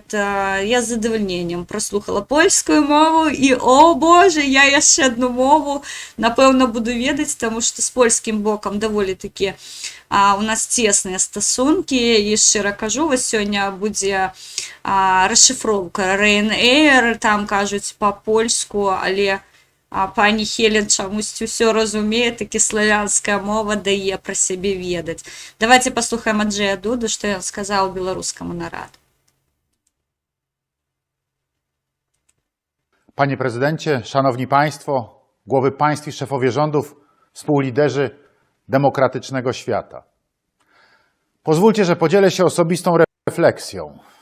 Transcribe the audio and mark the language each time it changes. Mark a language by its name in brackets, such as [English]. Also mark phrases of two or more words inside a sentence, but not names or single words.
[Belarusian] Я з задавальненнем праслухала польскую мову, і, о боже, я яшчэ одну мову, напэўна, буду ведаць, таму што з польскім бокам даволі такі у нас цесныя стасункі, і шчыра кажу, вось сёння будзе расшыфроўка Ryanair, там кажуць па-польску, але пані Хелен чамусьці ўсё разумее, такі славянская мова дае пра сябе ведаць. Давайте паслухаем Анджэя Дуду, што ён сказаў беларускаму нараду. [Polish] Panie prezydencie, szanowni państwo, głowy państw i szefowie rządów, współliderzy demokratycznego świata. Pozwólcie, że podzielę się osobistą refleksją.